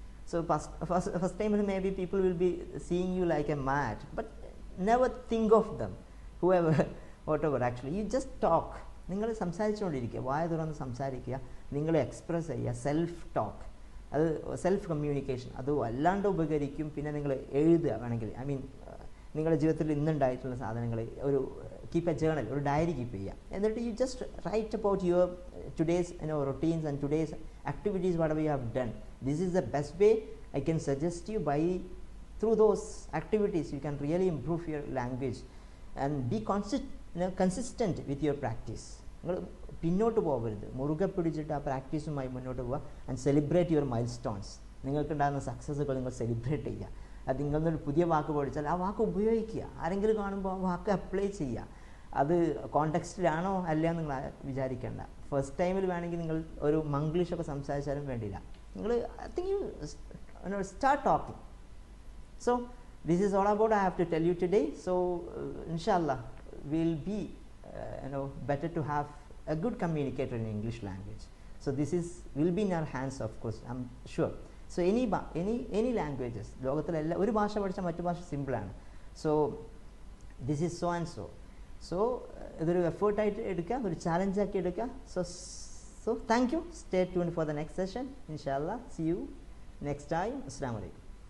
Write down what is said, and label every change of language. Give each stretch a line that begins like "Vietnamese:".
English: So first time maybe people will be seeing you like a mad, but never think of them, whoever whatever actually. You just talk.
Malayalam: നിങ്ങൾ സംസാരിച്ചുകൊണ്ടിരിക്കുക, വായ തുറന്ന് സംസാരിക്കുക, നിങ്ങൾ express ചെയ്യുക, self talk. അത് self communication അത് വല്ലാണ്ട് ഉപകരിക്കും. പിന്നെ നിങ്ങൾ എഴുതുക വേണമെങ്കിൽ, ഐ മീൻ നിങ്ങളുടെ ജീവിതത്തിൽ ഇന്നുണ്ടായിട്ടുള്ള സാധനങ്ങൾ ഒരു കീപ്പ് എ ജേണൽ, ഒരു ഡയറി കീപ്പ് ചെയ്യുക. എന്നിട്ട്
English: You just write about your today's routines and today's activities what you have done. This is the best way I can suggest you. By through those activities you can really improve your language and be consistent with your practice.
Malayalam: നിങ്ങൾ പിന്നോട്ട് പോകരുത്, മുറുകെ പിടിച്ചിട്ട് ആ പ്രാക്ടീസുമായി മുന്നോട്ട് പോവുക.
English: And celebrate your milestones.
Malayalam: നിങ്ങൾക്കുണ്ടാകുന്ന സക്സസ്സുകൾ നിങ്ങൾ celebrate ചെയ്യുക. അത് നിങ്ങളൊരു പുതിയ വാക്ക് പഠിച്ചാൽ ആ വാക്ക് ഉപയോഗിക്കുക. ആരെങ്കിലും കാണുമ്പോൾ ആ വാക്ക് അപ്ലൈ ചെയ്യുക. അത് കോണ്ടെക്സ്റ്റിലാണോ അല്ലയോ നിങ്ങൾ വിചാരിക്കേണ്ട. ഫസ്റ്റ് ടൈമിൽ വേണമെങ്കിൽ നിങ്ങൾ ഒരു മംഗ്ലീഷൊക്കെ സംസാരിച്ചാലും വേണ്ടിയില്ല. നിങ്ങൾ
English: I think you start talking. So this is all about I have to tell you today. So ഇൻഷാല്ലാ will be better to have a good communicator in English language. So this will be in our hands, of course, I'm sure. So any languages,
Malayalam: ലോകത്തിലെ എല്ലാ ഒരു ഭാഷ പഠിച്ചാൽ മറ്റു ഭാഷ സിമ്പിളാണ്.
English: So this is so and so.
Malayalam: So ഇതൊരു എഫേർട്ടായിട്ട് എടുക്കുക, ഒരു ചാലഞ്ചാക്കി എടുക്കുക.
English: So thank you. Stay tuned for the next session. ഇൻഷാല്ലാ see you next time. അസ്സലാമു അലൈക്കും.